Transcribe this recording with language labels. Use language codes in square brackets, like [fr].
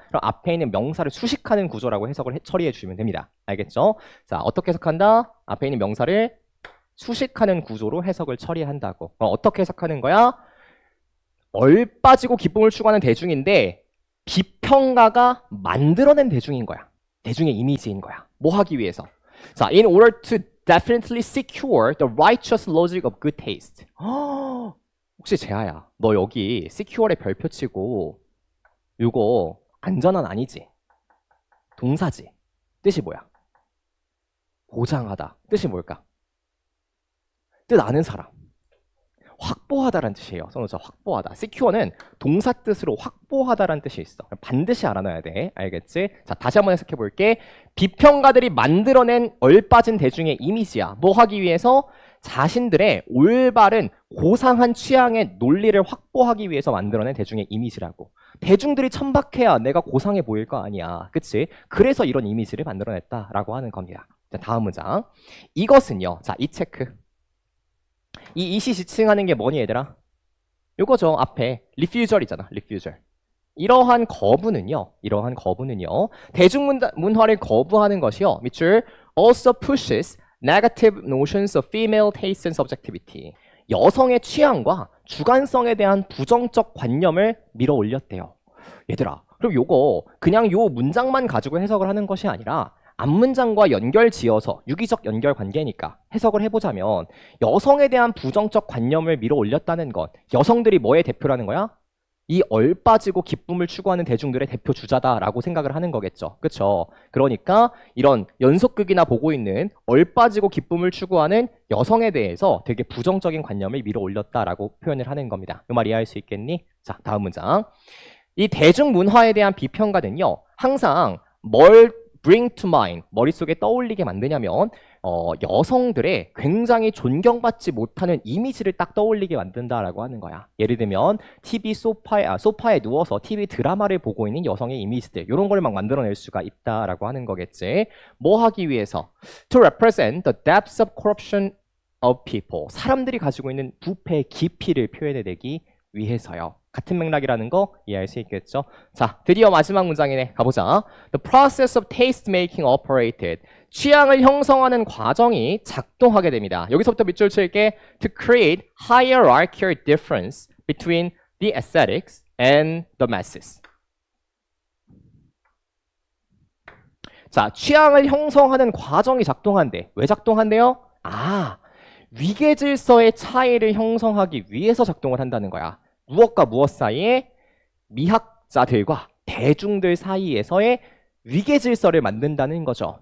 [ko] 그럼 앞에 있는 명사를 수식하는 구조라고 해석을 처리해 주시면 됩니다. 알겠죠? 자, 어떻게 해석한다? 앞에 있는 명사를 수식하는 구조로 해석을 처리한다고. 어떻게 해석하는 거야? 얼빠지고 기쁨을 추구하는 대중인데 비평가가 만들어낸 대중인 거야. 대중의 이미지인 거야. 뭐 하기 위해서? 자, [en] in order to definitely secure the righteous logic of good taste. [ko] 혹시 재하야, 너 여기 secure에 별표 치고 이거 안전한 아니지? 동사지. 뜻이 뭐야? 보장하다. 뜻이 뭘까? 뜻 아는 사람. 확보하다라는 뜻이에요. 써놓자. 확보하다. secure는 동사 뜻으로 확보하다라는 뜻이 있어. 반드시 알아놔야 돼. 알겠지? 자, 다시 한번 해석해 볼게. 비평가들이 만들어낸 얼빠진 대중의 이미지야. 뭐 하기 위해서? 자신들의 올바른 고상한 취향의 논리를 확보하기 위해서 만들어낸 대중의 이미지라고. 대중들이 천박해야 내가 고상해 보일 거 아니야. 그치? 그래서 이런 이미지를 만들어냈다라고 하는 겁니다. 자, 다음 문장. 이것은요. 자, 이 체크. 이 이시 지칭하는 게 뭐니 얘들아? 요거죠. 앞에 리퓨절이잖아. 리퓨절. 이러한 거부는요. 대중문화를 거부하는 것이요. 밑줄 [en] also pushes negative notions of female taste and subjectivity. [ko] 여성의 취향과 주관성에 대한 부정적 관념을 밀어 올렸대요. 얘들아, 그럼 요거 그냥 요 문장만 가지고 해석을 하는 것이 아니라 앞문장과 연결 지어서 유기적 연결 관계니까 해석을 해보자면 여성에 대한 부정적 관념을 밀어 올렸다는 것, 여성들이 뭐의 대표라는 거야? 이 얼빠지고 기쁨을 추구하는 대중들의 대표 주자다라고 생각을 하는 거겠죠. 그쵸? 그러니까 이런 연속극이나 보고 있는 얼빠지고 기쁨을 추구하는 여성에 대해서 되게 부정적인 관념을 밀어 올렸다라고 표현을 하는 겁니다. 이 말 이해할 수 있겠니? 자, 다음 문장. 이 대중문화에 대한 비평가는요. 항상 뭘 [en] bring to mind, [ko] 머릿속에 떠올리게 만드냐면 여성들의 굉장히 존경받지 못하는 이미지를 딱 떠올리게 만든다라고 하는 거야. 예를 들면 TV 소파에 누워서 TV 드라마를 보고 있는 여성의 이미지들, 이런 걸 막 만들어낼 수가 있다라고 하는 거겠지. 뭐 하기 위해서? [en] To represent the depths of corruption of people. [ko] 사람들이 가지고 있는 부패의 깊이를 표현해내기 위해서요. 같은 맥락이라는 거 이해할 수 있겠죠? 자, 드디어 마지막 문장이네. 가보자. [en] The process of taste making operated. [ko] 취향을 형성하는 과정이 작동하게 됩니다. 여기서부터 밑줄 칠게. [en] To create hierarchical difference between the aesthetics and the masses. [ko] 자, 취향을 형성하는 과정이 작동한대. 왜 작동한대요? 위계 질서의 차이를 형성하기 위해서 작동을 한다는 거야. 무엇과 무엇 사이에? 미학자들과 대중들 사이에서의 위계 질서를 만든다는 거죠.